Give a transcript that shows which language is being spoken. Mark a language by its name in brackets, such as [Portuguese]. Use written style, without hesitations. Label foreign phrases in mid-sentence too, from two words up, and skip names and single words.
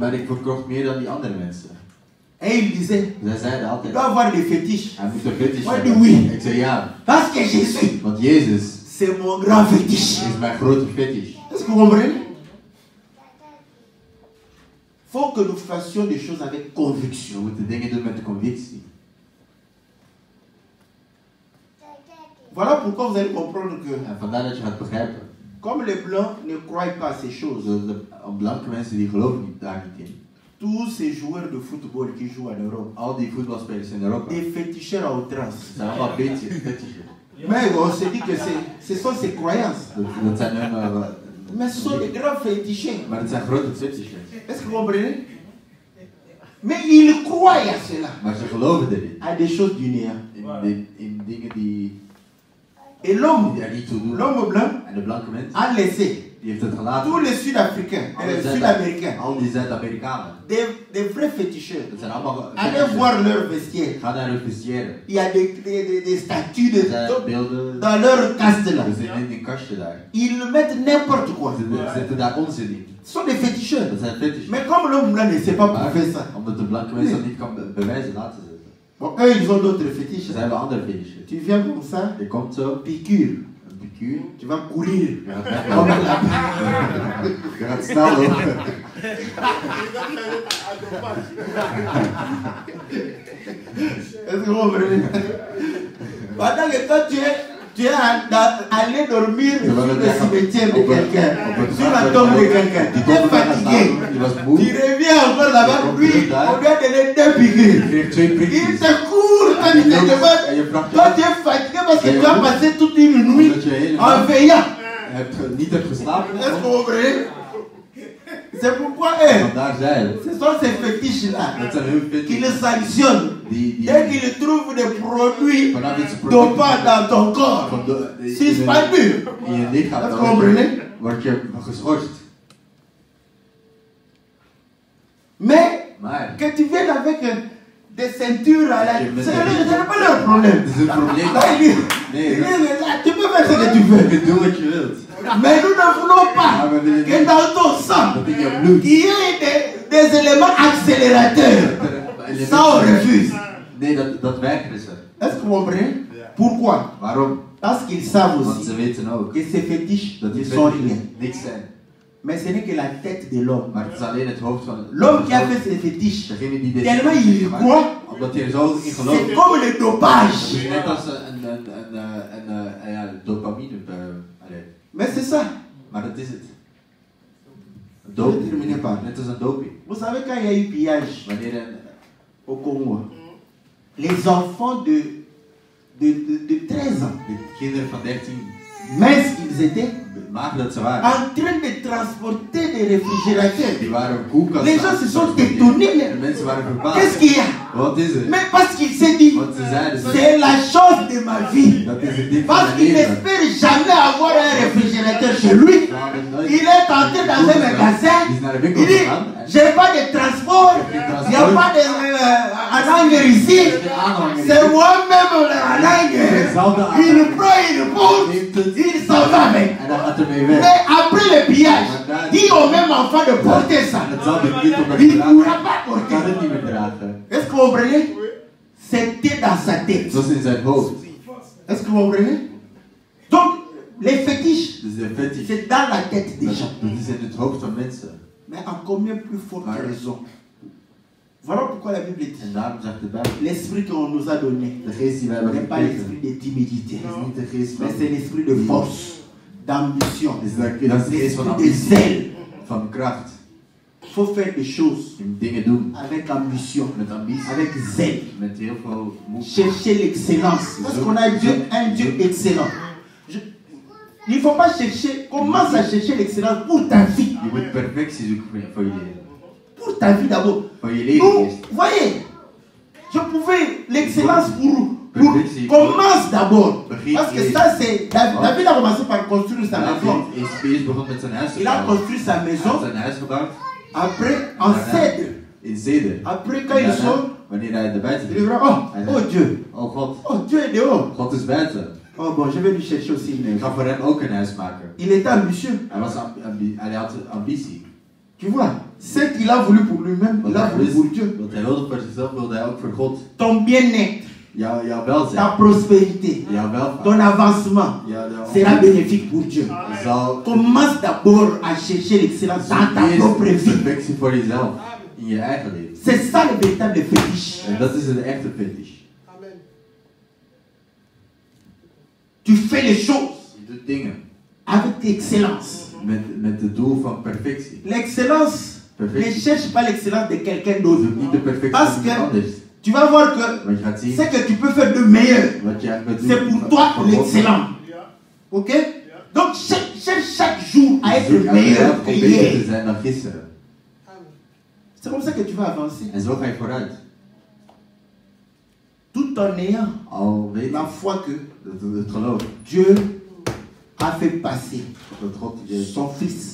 [Dutch] Maar ik verkocht meer dan die andere mensen. [French] Et il disait, [Dutch] Zij zeiden [French] tu [Dutch] altijd, [French] dois avoir des fétiches. [Dutch] hij moet een fetish [French] Moi, [Dutch] hebben. [French] oui. [Dutch] Ik zei ja, [French] Parce que Jésus, [Dutch] want Jezus [French] c'est mon grand fétiche. [Dutch] is mijn grote fetish. [French] Est-ce que vous comprenez? Il faut que nous fassions des choses avec [Dutch] We [French] conviction. [Dutch] moeten dingen doen met de convictie. [French] Voilà pourquoi vous allez comprendre que, [Dutch] En vandaar dat je gaat begrijpen. [French] comme les blancs ne croient pas à ces choses, [Dutch] De blanke mensen die geloven daar niet in. [French] tous ces joueurs de football qui jouent en Europe, [Dutch] Al die voetbalspelers in Europa. [French] des féticheurs à outrance. [Dutch] Het zijn allemaal fetishen. [French] Mais on se dit que ce sont ces croyances. [Dutch] Dat zijn hun... [French] Mais ce sont des grands féticheurs. [Dutch] maar het zijn grote fetishen. [French] Est-ce que vous comprenez? Mais ils croient à cela, [Dutch] Maar ze geloven erin. [French] à des choses du néant. [Dutch] In dingen die [French] Et l'homme, [Dutch] er niet toe doen. [French] l'homme blanc [Dutch] En de blanke mens, [French] a laissé [Dutch] die heeft het gelaten. [French] tous les Sud-Africains, les Sud-Américains, [Dutch] Al die Zuid-Amerikanen. [French] des vrais féticheurs. [Dutch] Dat zijn allemaal [French] Allez [Dutch] fetishen. [French] voir leur vestiaire. [Dutch] Ga naar hun vestiaire. [French] Il y a des statues [Dutch] Er zijn [French] de, [Dutch] beelden. [French] dans leur caste là. [Dutch] We zitten in een kastje daar. [French] Ils mettent n'importe quoi. [Dutch] Ze zetten daar onzin in. [French] Ce sont des féticheurs. [Dutch] Dat zijn fetishen. [French] Mais comme l'homme blanc ne sait pas [Dutch] Maar [French] prouver ça, [Dutch] omdat de blanke mens dat niet kan bewijzen, laten ze het. [French] bon, eux ils ont d'autres [Dutch] Er [French] fétiches. [Dutch] zijn wel andere fetishen. [French] Tu viens comme ça, [Dutch] Je komt zo, [French] piqûre, [Dutch] een piqûre. [French] tu vas courir. [Dutch] Je gaat weg. [French] Comme la [Dutch] Je gaat snel lopen. [French] Est-ce que vous comprenez? Pendant que toi tu es allé dormir sur le cimetière de quelqu'un, sur la tombe de quelqu'un, tu es fatigué, [Dutch] Je was [French] tu [Dutch] moe. [French] reviens encore là-bas, lui, on lui a donné 2 piqûres. [Dutch] Je kreeg 2 [French] Il [Dutch] prikjes. [French] te court quand il te [Dutch] En [French] demande. [Dutch] je vraagt [French] Toi [Dutch] je [French] tu es fatigué parce que tu as passé toute une nuit [Dutch] omdat je [French] en veillant. [Dutch] niet hebt geslapen. [French] Est-ce que vous comprenez? C'est pourquoi [Dutch] Vandaar zij [French] ce sont ces fétiches-là [Dutch] dat zijn heel [French] qui fit les sanctionnent. Dès qu'ils trouvent des produits [Dutch] vanaf dit ze [French] dopants dans ton corps, [Dutch] van [French] suspendus. [Dutch] in je lichaam, Dat dan [French] comprenez? [Dutch] word je geschorst. [French] Mais [Dutch] Maar [French] que tu viennes avec des ceintures à la... Je me Ce dis- n'est pas leur problème. [Dutch] het is een probleem. [French] Là, il dit, [Dutch] Nee, [French] il dit, tu peux faire ce que tu veux. [Dutch] je doet wat je wilt. [French] Mais nous ne voulons pas que dans ton sang, [Dutch] Dat in je bloed. [French] il y ait des éléments accélérateurs. Ça, on refuse. [Dutch] Nee, dat weigeren ze. [French] Est-ce que vous comprenez? Pourquoi? [Dutch] Waarom? [French] Parce qu'ils savent [Dutch] Want [French] aussi [Dutch] ze weten ook [French] que ces fétiches [Dutch] dat [French] ne [Dutch] die [French] sont rien. [Dutch] feiten niks zijn. [French] Mais ce n'est que la tête de l'homme. [Dutch] Maar het is alleen het hoofd van [French] L'homme qui a fait ces fétiches, [Dutch] degene die dit [French] tellement il [Dutch] heeft [French] y [Dutch] gemaakt, [French] croit, [Dutch] omdat hij er zo in [French] c'est [Dutch] gelooft. [French] comme le [Dutch] Het [French] dopage. [Dutch] is net als een dopamine. Allee. [French] Mais c'est ça. [Dutch] Maar dat is het. Een [French] Je [Dutch] doping. [French] termine pas. [Dutch] Net als een doping. [French] Vous savez quand il y a eu pillage [Dutch] Wanneer [French] au Congo, les enfants de 13 ans, [Dutch] de kinderen van 13 [French] minces qu'ils étaient, [Dutch] mager dat ze waren, [French] en train de transporter des réfrigérateurs. [Dutch] die waren koelkasten. [French] Les gens se sont étonnés. [Dutch] De mensen waren verbaasd. [French] Qu'est-ce qu'il y a? [Dutch] Wat is het? [French] Mais parce qu'il s'est dit, [Dutch] Want ze zeiden, [French] c'est la chose de ma vie. [Dutch] dat is het ding van [French] Parce [Dutch] mijn [French] qu'il [Dutch] leven. [French] n'espère jamais avoir un réfrigérateur chez lui. Il est entré dans un magasin. Il dit, j'ai pas de transport. Il n'y a pas de hanger ici. C'est moi-même le hanger. Il prend, il pose, il s'en va avec. [Dutch] En dan gaat ermee weg. [French] Mais après le pillage, dis au même enfant de porter ça. [Dutch] En het zal de kind op het [French] Il ne [Dutch] dragen. [French] pourra pas [Dutch] Kan [French] porter. [Dutch] het niet meer dragen. [French] Est-ce que vous comprenez? C'était dans sa tête. [Dutch] Zoals in zijn hoofd. [French] Est-ce que vous comprenez? Donc, les fétiches, [Dutch] Dus de fetish. [French] c'est dans la tête des gens. [Dutch] Dat is in het hoofd van mensen. [French] Mais en combien plus forte raison? Voilà pourquoi la Bible dit [Dutch] En daarom zegt de Bijbel. [French] l'esprit qu'on nous a donné [Dutch] De geest die wij hebben [French] n'est pas [Dutch] gekregen. [French] l'esprit de timidité, [Dutch] Het is niet de geest van. [French] mais c'est l'esprit de force, d'ambition, [Dutch] Dat is de geest van [French] l'esprit de [Dutch] ambitie. [French] zèle. [Dutch] Van kracht. [French] Il faut faire des choses [Dutch] Je moet dingen doen. [French] avec ambition, [Dutch] Met ambitie. [French] avec zèle. [Dutch] Met heel veel moed. [French] Chercher l'excellence. Parce qu'on a un Dieu excellent. Il ne faut pas chercher, commence à chercher l'excellence pour ta vie. [Dutch] Je moet perfectie zoeken voor je leven. [French] Pour ta vie d'abord. [Dutch] Voor je leven [French] Nous, [Dutch] eerst. [French] voyez, je pouvais l'excellence pour commence d'abord. Parce que ça c'est, David a commencé par construire sa maison. [Dutch] David is eerst begonnen met zijn huis te [French] Il a [Dutch] bouwen. [French] construit sa [Dutch] Hij had [French] maison. [Dutch] zijn huis gebouwd [French] Après, en cèdre. [Dutch] in Zeder. [French] Après, quand il sort, [Dutch] Wanneer hij er buiten [French] il [Dutch] liep. [French] dira, oh Dieu, [Dutch] Oh God, [French] oh Dieu est dehors. [Dutch] God is buiten. [French] Oh bon, je vais lui chercher aussi une [Dutch] Ik [French] maison. [Dutch] ga voor hem ook een huis maken. [French] Il était ambitieux. [Dutch] Hij had ambitie. [French] Tu vois, ce qu'il a voulu pour lui-même, il a voulu pour Dieu. [Dutch] Wat hij wilde voor zichzelf, wilde hij ook voor God. [French] Ton bien-être, [Dutch] Jouw welzijn, [French] ta prospérité, [Dutch] jouw welvaart, [French] ton avancement sera bénéfique pour Dieu. [Dutch] zal [French] Commence d'abord à chercher l'excellence dans ta propre [Dutch] eerst [French] vie. [Dutch] perfectie voor jezelf in je eigen leven. [French] C'est ça le véritable fétiche. [Dutch] En dat is een echte fetish. [French] Tu fais les choses [Dutch] Je doet dingen [French] avec excellence. [Dutch] met het doel van perfectie. [French] L'excellence, ne cherche pas l'excellence de quelqu'un d'autre. [Dutch] Zoek niet de perfectie [French] Parce [Dutch] van [French] que [Dutch] iemand anders. [French] tu vas voir que [Dutch] Want je gaat zien [French] ce que tu peux faire de meilleur, [Dutch] wat je gaat doen. [French] c'est pour toi [Dutch] voor God. [French] l'excellent. Ok? Donc cherche chaque jour à être [Dutch] Zoek elke [French] meilleur [Dutch] dag [French] que [Dutch] om beter te [French] hier. [Dutch] zijn dan gisteren. [French] C'est comme ça que tu vas avancer. [Dutch] En zo ga je vooruit. [French] Tout en ayant [Dutch] Al weet [French] la [Dutch] je [French] foi que [Dutch] het geloof. [French] Dieu a fait passer [Dutch] Dat [French] son fils